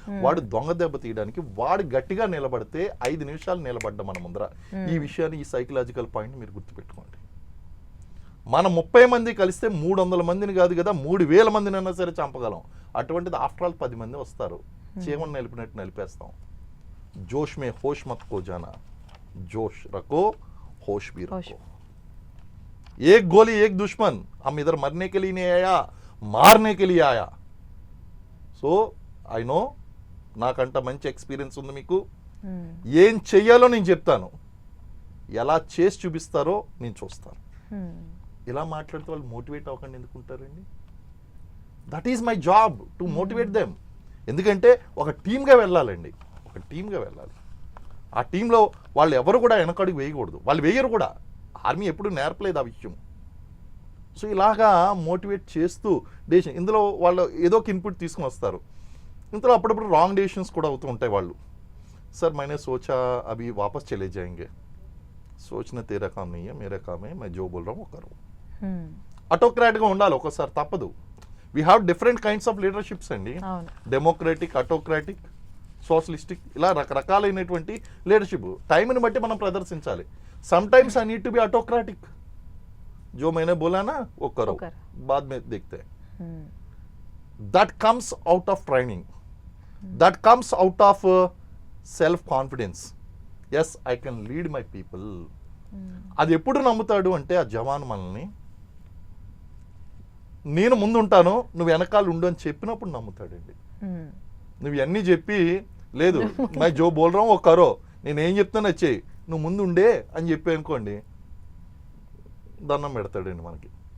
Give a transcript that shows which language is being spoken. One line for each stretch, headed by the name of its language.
Telugu: వాడు దొంగ దెబ్బ తీయడానికి వాడు గట్టిగా నిలబడితే 5 నిమిషాలు నిలబడ్డ మన ముందర. ఈ విషయాన్ని, ఈ సైకలాజికల్ పాయింట్ మీరు గుర్తుపెట్టుకోండి. మనం 30 మంది కలిస్తే 300 మందిని కాదు కదా 3000 మందిని అయినా సరే చంపగలం. అటువంటిది ఆఫ్టర్ ఆల్ 10 మంది వస్తారు, చీమను నలిపినట్టు నలిపేస్తాం.
Hindi: जोश में होश मत खो जाना, जोश रखो होश भी होश। रखो. एक गोली एक दुश्मन, हम इधर मरने के लिए नहीं आया, मारने के लिए आया.
English: so I know,
Telugu: నాకంట మంచి ఎక్స్పీరియన్స్ ఉంది మీకు. ఏం చెయ్యాలో నేను చెప్తాను, ఎలా చేసి చూపిస్తారో నేను చూస్తాను. ఇలా మాట్లాడితే వాళ్ళు మోటివేట్ అవ్వకుండా ఎందుకుంటారండి?
English: That is my job to motivate them.
Telugu: ఎందుకంటే ఒక టీమ్గా వెళ్ళాలండి, ఒక టీమ్గా వెళ్ళాలి. ఆ టీంలో వాళ్ళు ఎవరు కూడా వెనకడుగు వేయకూడదు, వాళ్ళు వేయరు కూడా. ఆర్మీ ఎప్పుడు నేర్పలేదు ఆ విషయం. సో ఇలాగా మోటివేట్ చేస్తూ డెసిషన్, ఇందులో వాళ్ళు ఏదో ఒక ఇన్పుట్ తీసుకుని వస్తారు. ఇందులో అప్పుడప్పుడు రాంగ్ డెసిషన్స్ కూడా అవుతూ ఉంటాయి.
Hindi: వాళ్ళు सर मैंने सोचा अभी वापस चले जाएंगे, सोचना तेरा काम नहीं है, मेरा काम है, मैं जो बोल रहा हूँ वो करो.
Telugu: అటోక్రాట్గా ఉండాలి ఒక్కోసారి, తప్పదు.
English: we have different kinds of leaderships
Telugu: అండి. డెమోక్రాటిక్, అటోక్రాటిక్, సోషలిస్టిక్, ఇలా రకరకాలైనటువంటి లీడర్షిప్ టైంని బట్టి మనం ప్రదర్శించాలి.
English: sometimes I need to be autocratic,
Hindi: जो मैंने बोला ना वो करो, बाद में देखते हैं.
English: that comes out of training, that comes out of self confidence. yes, I can lead my people.
Telugu: అది ఎప్పుడు నమ్ముతాడు అంటే ఆ జవాన్ మనల్ని, నేను ముందు ఉంటాను నువ్వు వెనకాల ఉండు అని చెప్పినప్పుడు నమ్ముతాడండి. నువ్వు ఇవన్నీ చెప్పి లేదు
Hindi: మై జో బోల్ రా ఓ కరో,
Telugu: నేను ఏం చెప్తానో చెయ్యి, నువ్వు ముందు ఉండే అని చెప్పి అనుకోండి, దండం పెడతాడండి మనకి.